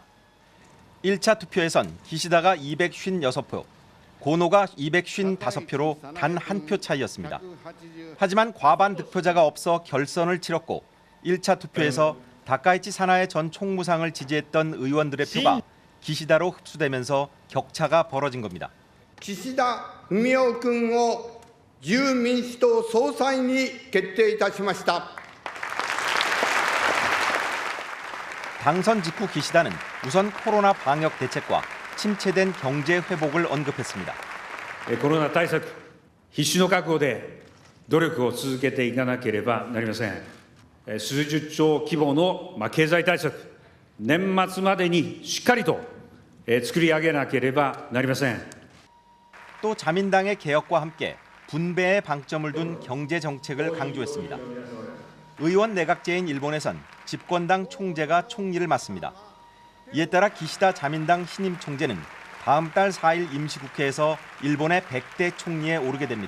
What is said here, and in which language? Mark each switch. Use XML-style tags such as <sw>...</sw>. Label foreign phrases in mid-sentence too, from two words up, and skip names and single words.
<ko>1차 투표에선 기시다가 256표, 고노가 255표로 단 한 표 차이였습니다. 하지만 과반 득표자가 없어 결선을 치렀고 1차 투표에서 다카이치 사나에 전 총무상을 지지했던 의원들의 표가 기시다로 흡수되면서 격차가 벌어진 겁니다.</ko> <ja>기시다 후미오 君を自由民主党総裁に決定いたしました。</ja> <ko>당선 직후 기시다는 우선 코로나 방역 대책과 침체된 경제 회복을 언급했습니다.</ko> <ja>コロナ対策必死の覚悟で努力を続けていかなければなりません。数十兆規模の経済対策、年末までにしっかりと作り上げなければなりません。</ja> <ko>또 자민당의 개혁과 함께 분배에 방점을 둔 경제 정책을 강조했습니다. 의원 내각제인 일본에선 집권당 총재가 총리를 맡습니다. 이에 따라 기시다 자민당 신임 총재는 다음 달 4일 임시국회에서 일본의 100대 총리에 오르게 됩니다.</ko>